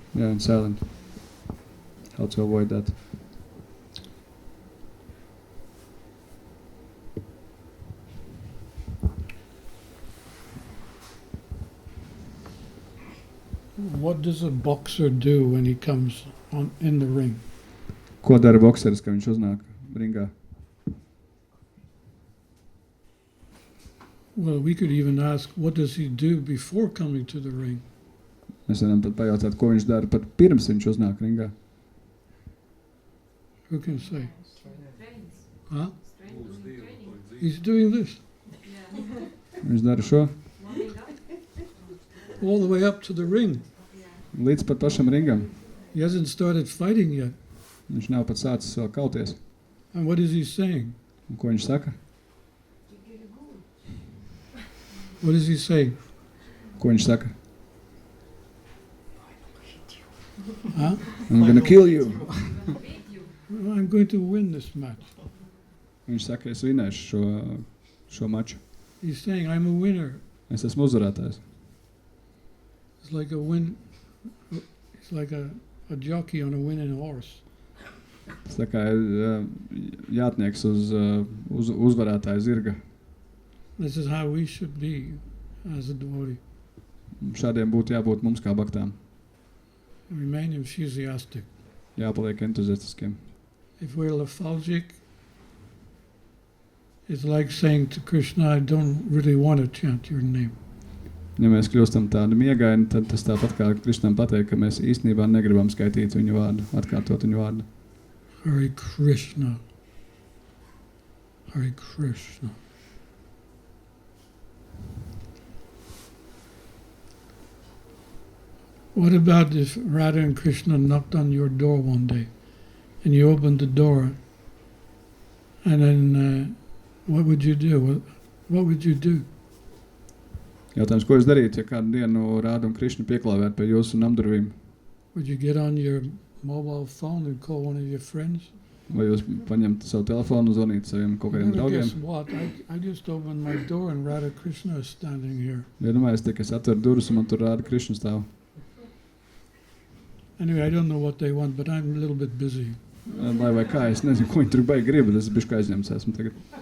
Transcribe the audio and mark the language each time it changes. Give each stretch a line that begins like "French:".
English: Yeah, in silent. How to avoid that? What does a boxer do when he comes in the ring?
Latvian: Ko dara bokseris, kad viņš uznāk ringā?
English: Well, we could even ask, what does he do before coming to the ring?
Latvian: Mēs varam pat pajautāt, ko viņš dara pat pirms viņš uznāk ringā.
English: Who can say? Trains. Huh? Doing training. He's doing this Yeah.
Latvian: Viņš dara šo
English: Warming up. all the way up to the ring.
Latvian: līdz pat pašam ringam.
English: He hasn't started fighting yet.
Latvian: Viņš nav pat sācis vēl kauties.
English: And what is he saying?
Latvian: Un ko viņš saka?
English: What does he say?
Latvian: Ko viņš saka?
English: Huh? I'm gonna kill you. Beat you. Well, I'm going to win this match.
Latvian: Viņš saka, es vinēšu šo maču.
English: He's saying, I'm a winner.
Latvian: Es esmu uzvarētājs.
English: It's like it's like a jockey on a winning horse.
Latvian: Tas tā kā ir jātnieks uz uzvarētāja zirga.
English: This is how we should be as a devotee.
Latvian: Šādiem būtu jābūt mums kā baktām.
English: Remain enthusiastic.
Latvian: Jāpaliek entuziastiskiem.
English: If we're lethargic, it's like saying to Krishna, I don't really want to chant your name.
Latvian: Ja mēs kļūstam tādi miegaini, tad tas tāpat kā Krishnam pateikt, ka mēs īstenībā negribam skaitīt viņu vārdu, atkārtot viņu vārdu.
Sanskrit: Hare Krishna. Hare Krishna.
English: What about if Radha and Krishna knocked on your door one day and you opened the door and then what would you do? What would you do?
Latvian: Jautājums, ko jūs darītu, ja kādu dienu Rāda un Krišna pieklāvētu pie jūsu namdurvīm?
English: Would you get on your mobile phone and call one of your friends?
Latvian: Vai jūs paņemtu savu telefonu un zvanītu saviem kaut kādiem
English: Guess
Latvian: draugiem?
English: what? I just opened my door and Radha Krishna is standing here.
Latvian: Vienmēr es atveru durvis un man tur Rāda Krišna stāv.
English: Anyway, I don't know what they want, but I'm a little bit busy.
Latvian: Lai vai kā, es nezinu, ko viņi tur baigi grib, bet es bišķi aizņemts esmu tagad.